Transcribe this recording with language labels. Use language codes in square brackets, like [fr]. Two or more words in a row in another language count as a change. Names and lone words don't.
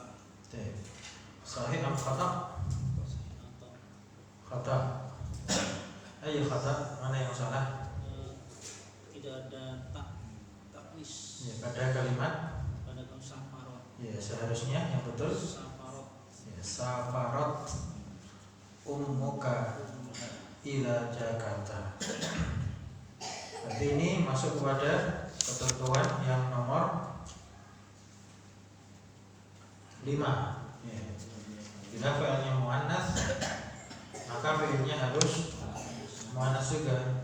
[id] Baik. Sahih atau khata? Khata. Ayo khata, mana yang salah? Tidak ada taknis Ya, pada kalimat pada kaum safarot. ya seharusnya yang betul Safarot. [ar] ya, سافرت أمك إلى Jakarta. [id] Berarti ini masuk kepada ketentuan yang nomor 5 ya. Bila fi'ilnya muannas maka fi'ilnya harus muannas juga.